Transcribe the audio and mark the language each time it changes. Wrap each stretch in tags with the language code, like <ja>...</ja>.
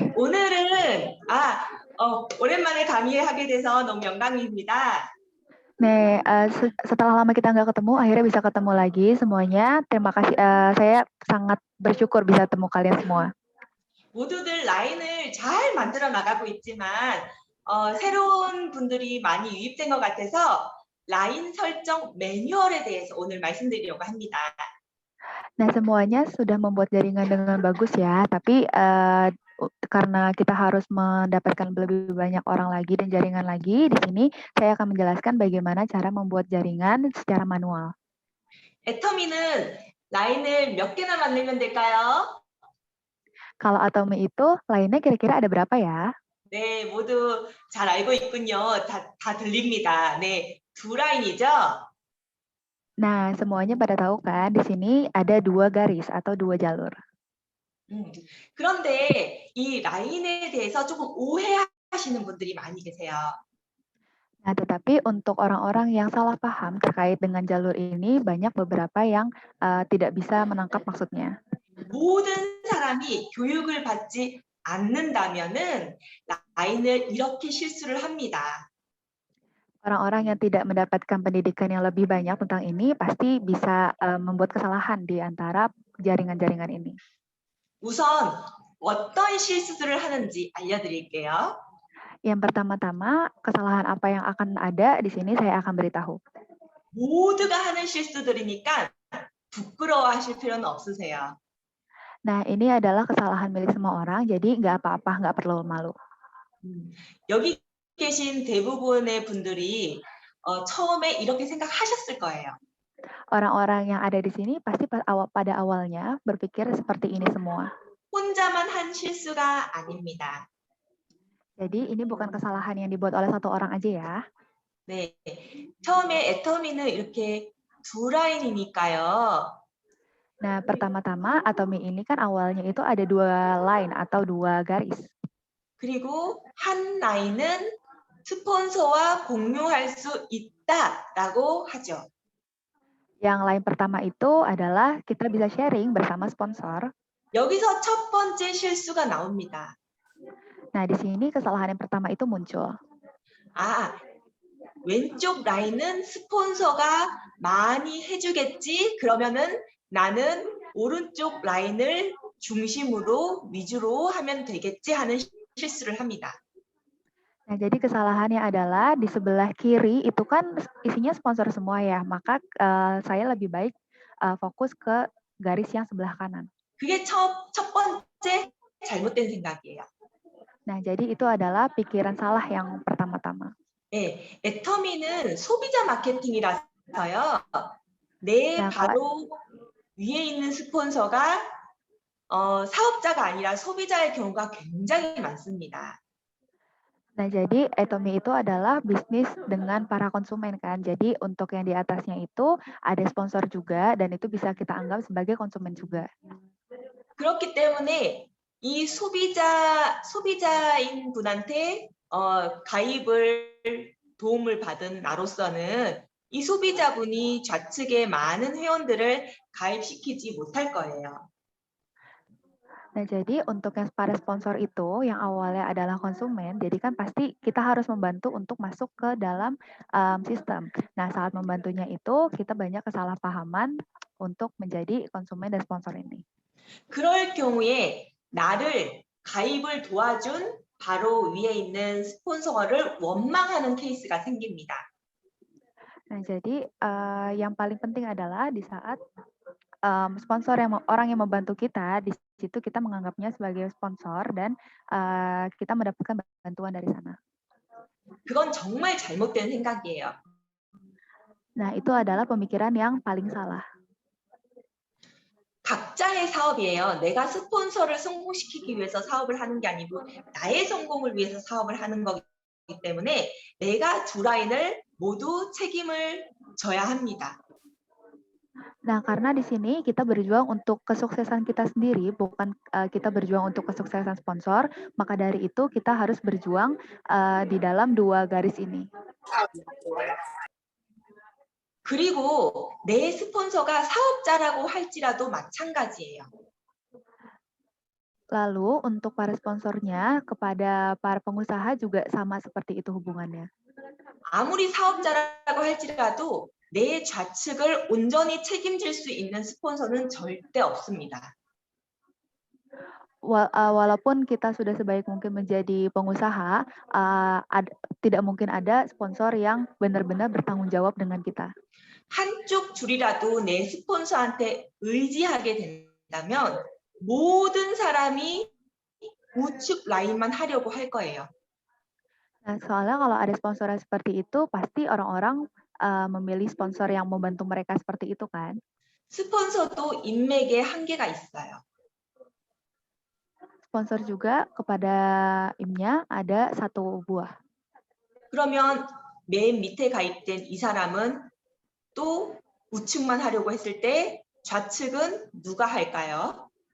<ko>오늘은 오랜만에 강의하게 돼서 너무 영광입니다.</ko> <id>네, setelah lama kita nggak ketemu, akhirnya bisa ketemu lagi semuanya. Terima kasih, saya sangat bersyukur bisa ketemu kalian semua.</id> <ko>모두들 라인을 잘 만들어 나가고 있지만 새로운 분들이 많이 유입된 것 같아서 라인 설정 매뉴얼에 대해서 오늘 말씀드리려고 합니다.</ko> <id>Nah, semuanya sudah membuat jaringan dengan bagus ya, tapi karena kita harus mendapatkan lebih banyak orang lagi dan jaringan lagi, di sini saya akan menjelaskan bagaimana cara membuat jaringan secara manual.</id> <ko>애터미는 라인을 몇 개나 만들면 될까요?</ko> <id>Kalau Atomi itu, lainnya kira-kira ada berapa ya?</id> <ko>네, 모두 잘 알고 있군요. 다 들립니다. 네, 두 라인이죠?</ko> <id>Nah, semuanya pada tahu kan, di sini ada 2 garis atau 2 jalur.</id> <ko>그런데 이 라인에 대해서 조금 오해하시는 분들이 많이 계세요.</ko> <id>Nah, tetapi untuk orang-orang yang salah paham terkait dengan jalur ini, banyak beberapa yang tidak bisa menangkap maksudnya.</id> <ko>모든 사람이 교육을 받지 않는다면은 라인을 이렇게 실수를 합니다.</ko> <id>Orang-orang yang tidak mendapatkan pendidikan yang lebih banyak tentang ini pasti bisa membuat kesalahan di antara jaringan-jaringan ini.</id> <ko>우선 어떤 실수들을 하는지 알려드릴게요.</ko> <id>Yang pertama-tama, kesalahan apa yang akan ada di sini saya akan beritahu.</id> <ko>모두가 하는 실수들이니까 부끄러워하실 필요는 없으세요.</ko> <id>Nah, ini adalah kesalahan milik semua orang, jadi nggak apa-apa, nggak perlu malu.</id> <ko>여기 계신 대부분의 분들이 처음에 이렇게 생각하셨을 거예요.</ko> <id>Orang-orang yang ada di sini pasti pada awalnya berpikir seperti ini semua.</id> <ko>혼자만 한 실수가 아닙니다.</ko> <id>Jadi ini bukan kesalahan yang dibuat oleh satu orang aja ya.</id> <ko>네, 처음에 애터미는 이렇게 두 라인이니까요.</ko> <id>Nah, pertama-tama Atomi ini kan awalnya itu ada 2 line atau 2 garis.</id> <ko>그리고 한 라인은 스폰서와 공유할 수 있다라고 하죠.</ko> <id>Yang line pertama itu adalah kita bisa sharing bersama sponsor.</id> <ko>여기서 첫 번째 실수가 나옵니다.</ko> <id>Nah, di sini kesalahan yang pertama itu muncul.</id> <ko>왼쪽 라인은 스폰서가 많이 해주겠지? 그러면은 나는 오른쪽 라인을 중심으로 위주로 하면 되겠지 하는 실수를 합니다.</ko> <id>Nah, jadi kesalahannya adalah di sebelah kiri itu kan isinya sponsor semua ya, maka saya lebih baik fokus ke garis yang sebelah kanan.</id> <ko>그게 첫 번째 잘못된 생각이에요.</ko> <id>Nah, jadi itu adalah pikiran salah yang pertama-tama.</id> <ko>네, 애터미는 소비자 마케팅이라서요. 내 바로 위에 있는 스폰서가 사업자가 아니라 소비자의 경우가 굉장히 많습니다.</ko> <id>Nah, jadi Atomi itu adalah bisnis dengan para konsumen kan. Jadi untuk yang di atasnya itu ada sponsor juga dan itu bisa kita anggap sebagai konsumen juga.</id> <ko>그렇기 때문에 이 소비자인 분한테 가입을 도움을 받은 나로서는 이 소비자분이 좌측에 많은 회원들을 가입시키지 못할 거예요.</ko> <id>Nah, jadi untuk yang para sponsor itu yang awalnya adalah konsumen, jadi kan pasti kita harus membantu untuk masuk ke dalam sistem. Nah, saat membantunya itu kita banyak kesalahpahaman untuk menjadi konsumen dan sponsor ini.</id> <ko>그럴 경우에 나를 가입을 도와준 바로 위에 있는 스폰서를 원망하는 케이스가 생깁니다.</ko> <id>Nah, jadi yang paling penting adalah di saat sponsor orang yang membantu kita, di situ kita menganggapnya sebagai sponsor dan kita mendapatkan bantuan dari sana.</id> <ko>그건 정말 잘못된 생각이에요.</ko> <id>Nah, itu adalah pemikiran yang paling salah.</id> <ko>각자의 사업이에요. 내가 스폰서를 성공시키기 위해서 사업을 하는 게 아니고 나의 성공을 위해서 sa업을 하는 거기 때문에 내가 두 라인을 모두 책임을 져야 합니다.</ko> <id>Nah, karena di sini kita berjuang untuk kesuksesan kita sendiri, bukan kita berjuang untuk kesuksesan sponsor, maka dari itu kita harus berjuang di dalam dua garis ini.</id> <ko>그리고 내 스폰서가 사업자라고 할지라도 마찬가지예요.</ko> <id>Lalu untuk para sponsornya kepada para pengusaha juga sama seperti itu hubungannya.</id> <ko>아무리 사업자라고 할지라도 내 좌측을 온전히 책임질 수 있는 스폰서는 절대 없습니다.</ko> <id>Walaupun kita sudah sebaik mungkin menjadi pengusaha, tidak mungkin ada sponsor yang benar-benar bertanggung jawab dengan kita.</id> <ko>한쪽 줄이라도 내 스폰서한테 의지하게 된다면 모든 사람이 우측 라인만 하려고 할 거예요.</ko> <id>Nah, soalnya kalau ada sponsor seperti itu, pasti orang-orang memilih sponsor yang membantu mereka seperti itu kan.</id> <ko>스폰서도 인맥에 한계가 있어요.</ko> <id>Sponsor juga kepada IM-nya ada satu buah.</id> <ko>그러면 맨 밑에 가입된 이 사람은 또 우측만 하려고 했을 때 좌측은 누가 할까요?</ko>